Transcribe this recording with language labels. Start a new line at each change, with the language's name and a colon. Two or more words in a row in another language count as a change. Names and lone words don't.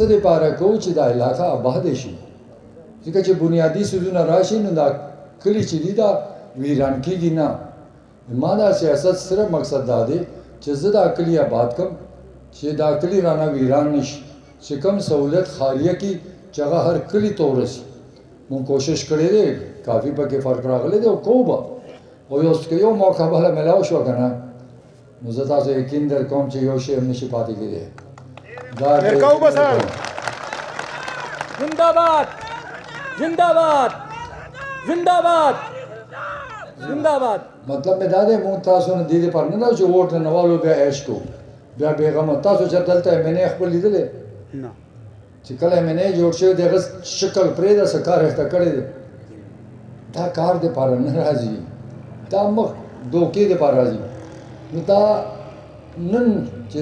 Pashto: دپاره کوو چې دا علاقه آباد شي ځکه چې بنیادي څیزونه راشي نو دا کلی چې دي دا ویران کېږي نه ما دا سیاست صرف مقصد دا دی چې زه دا کلی آباد کړم چې دا کلی رانه ویران نشي چې کوم سہولت خاریه کې چې هغه هر کلی ته ورسي مونږ کوشش کړی دی کافي پکې فرق راغلی دی او کوو به او یو موقع بله میلاو شوه که نه نو زه تاسو یقین در کوم چې یو شی هم نشي پاتې کېدی زنده‌باد زنده‌باد زنده‌باد زنده‌باد مطلب مې دا دی مونږ تاسو نه دې دپاره نه دا چې ووټ نه والو بیا عیش کوو بیا بېغمه تاسو چې دلته ایم این اے خپل لیدلی چې کله ایم این اے جوړ شوی د هغه شکل پرېږده څه کار یې ته کړی دی دا کار دپاره نه راځي دا مخ دوکې دپاره راځي نو دا نن چې